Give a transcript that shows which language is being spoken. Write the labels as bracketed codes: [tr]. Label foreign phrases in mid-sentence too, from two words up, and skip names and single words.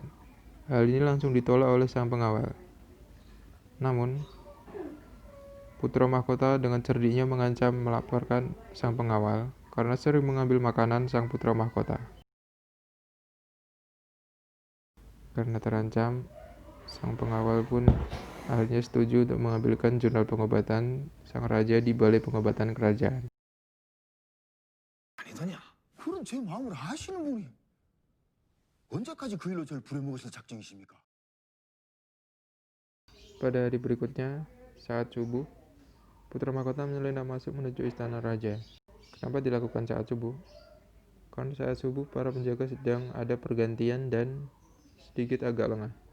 [id] Hal ini langsung ditolak oleh sang pengawal. Namun, putra mahkota dengan cerdiknya mengancam melaporkan sang pengawal karena sering mengambil makanan sang putra mahkota. Karena terancam, sang pengawal pun akhirnya setuju untuk mengambilkan jurnal pengobatan sang raja di balai pengobatan kerajaan. [ko] 아니더냐? 그런 제 마음을 아시는 분이 언제까지 그 일로 저를 부려먹으실 작정이십니까? [id] Pada hari berikutnya, saat subuh, putra mahkota menyelinap masuk menuju istana raja. Kenapa dilakukan saat subuh? Karena saat subuh para penjaga sedang ada pergantian dan sedikit agak lengah.